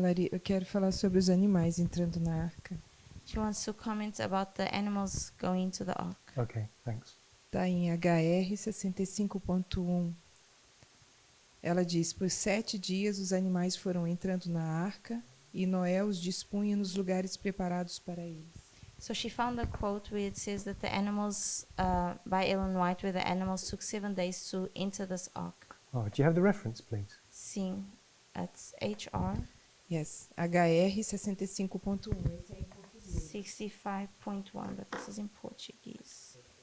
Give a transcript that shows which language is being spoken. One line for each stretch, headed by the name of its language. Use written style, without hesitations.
Portuguese: Eu quero falar sobre os animais entrando na arca.
English: She wants to comment about the animals going into the ark. Okay, thanks.
Portuguese: Está em HR 65.1. Ela diz: por 7 dias os animais foram entrando na arca e Noé os dispunha nos lugares preparados para eles.
English: So she found a quote where it says that the animals, by Ellen White, where the animals took 7 days to enter this ark. Oh, do you have the reference, please?
Portuguese: Sim,
English: that's HR Yes,
Portuguese: HR 65.1. Esse é em português.
English: 65.1, but this is in Portuguese.